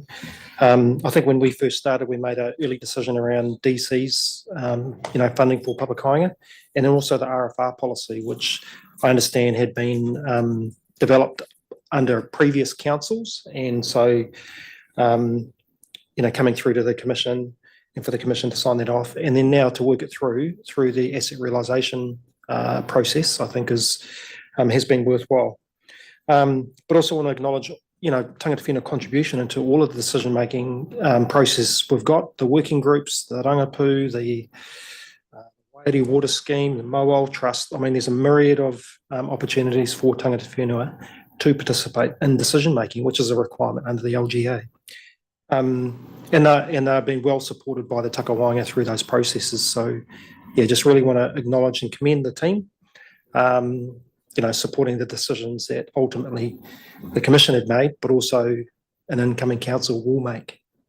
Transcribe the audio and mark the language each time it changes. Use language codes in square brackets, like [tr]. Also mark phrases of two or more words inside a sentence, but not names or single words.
[en] I think when we first started, we made an early decision around DC's, funding for public hiring, and then also the RFR policy, which I understand had been developed under previous councils, and so coming through to the commission and for the commission to sign that off, and then now to work it through the asset realisation process, I think has been worthwhile. But also want to acknowledge, [mi] tangata whenua [en] contribution into all of the decision-making process. We've got the working groups, the Rangapu, the Waiari Water Scheme, the Mowal Trust. I mean, there's a myriad of opportunities for [mi] tangata whenua [en] to participate in decision-making, which is a requirement under the LGA. And they're being well supported by the Takawanga through those processes. So, yeah, just really want to acknowledge and commend the team. Supporting the decisions that ultimately the Commission had made, but also an incoming council will make.